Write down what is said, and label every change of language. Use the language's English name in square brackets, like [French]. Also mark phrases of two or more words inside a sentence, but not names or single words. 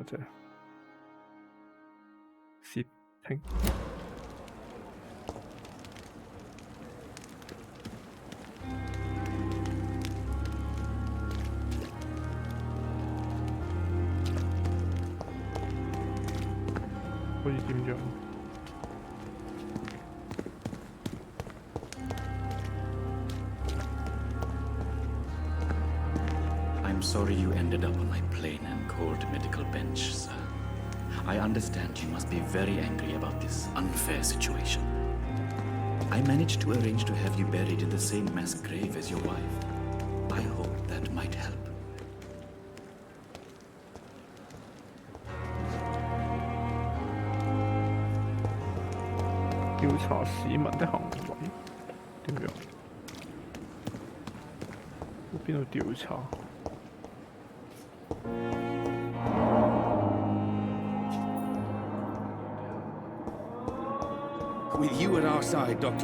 [Cantonese] 啫，竊聽。可以點樣？ [English] I'm sorry you ended up on my plain and cold medical bench, sir. I understand you must be very angry about this unfair situation. I managed to arrange to have you buried in the same mass grave as your wife. I hope that might help. [Cantonese] 調查市民的行為點樣？邊度調查？ [English] With you at our side, Dr.